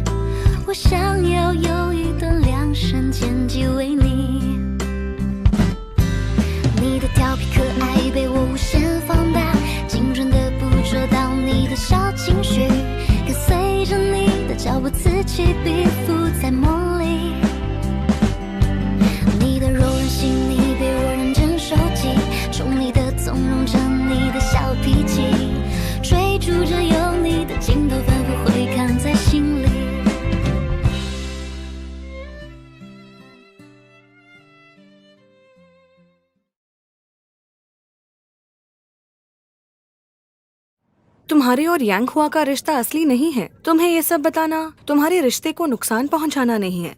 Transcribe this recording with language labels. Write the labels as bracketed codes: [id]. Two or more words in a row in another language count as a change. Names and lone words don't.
[zh] 我想要有一段量身剪辑为你，你的调皮可爱被我无限放大，精准的捕捉到你的小情绪，跟随着你的脚步此起彼伏在梦里。你的柔软细腻被我认真收集，宠你的纵容着你的小脾气，追逐着有你的镜头反复回看在心里。 [hi] तुम्हारे और यांग हुआ का रिश्ता असली नहीं है। तुम्हें ये सब बताना तुम्हारे रिश्ते को नुकसान पहुंचाना नहीं है।